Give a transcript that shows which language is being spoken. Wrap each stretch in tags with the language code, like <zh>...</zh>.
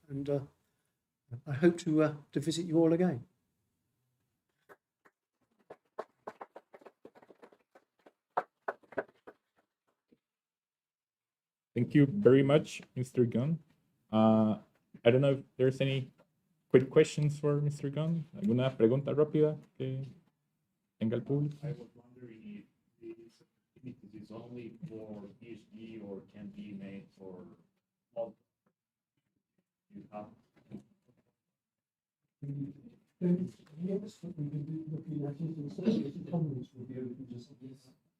<en>And I hope to visit you all again. Thank you very much, Mr. Gunn. I don't know if there's any quick questions for Mr. Gunn.</en> <es>¿Alguna pregunta rápida que tenga el público?</es> <en>I was wondering if this activity is only for PhD or can be made for all. You have. Yes, what we can be looking at is the service economies will be open to some of this.</en>